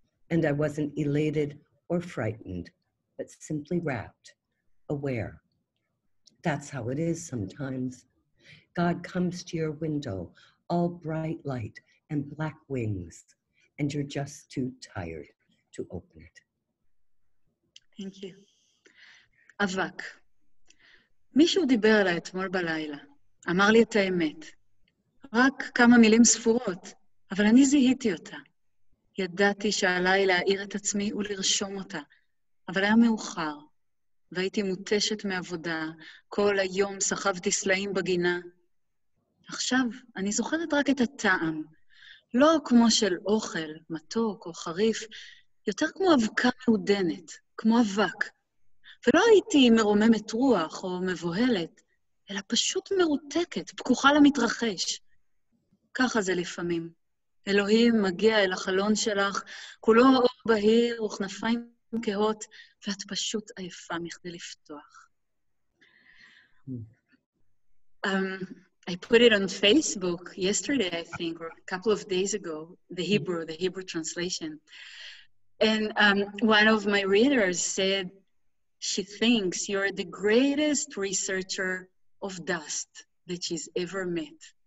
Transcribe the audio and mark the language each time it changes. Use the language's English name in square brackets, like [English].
[English] And I wasn't elated or frightened, but simply wrapped, aware. That's how it is sometimes. God comes to your window, all bright light and black wings, and you're just too tired to open it. Thank you. [Hebrew] אבק. מישהו דיבר עליי אתמול בלילה. אמר לי את האמת. רק כמה מילים ספורות, אבל אני זיהיתי אותה. ידעתי שעליי להעיר את עצמי ולרשום אותה, אבל היה מאוחר, והייתי מוטשת מעבודה, כל היום סחבתי סלעים בגינה. עכשיו אני זוכרת רק את הטעם, לא כמו של אוכל, מתוק או חריף, יותר כמו אבקה מעודנת, כמו אבק. ולא הייתי מרוממת רוח או מבוהלת, אלא פשוט מרותקת, פקוחה למתרחש. ככה זה לפעמים. אלוהים מגיע אל החלון שלך, כולו אור בהיר וכנפיים כהות, ואת פשוט עייפה מכדי לפתוח. [English] I put it on Facebook yesterday, I think, or a couple of days ago, the Hebrew translation. And one of my readers said, she thinks you're the greatest researcher of dust that she's ever met.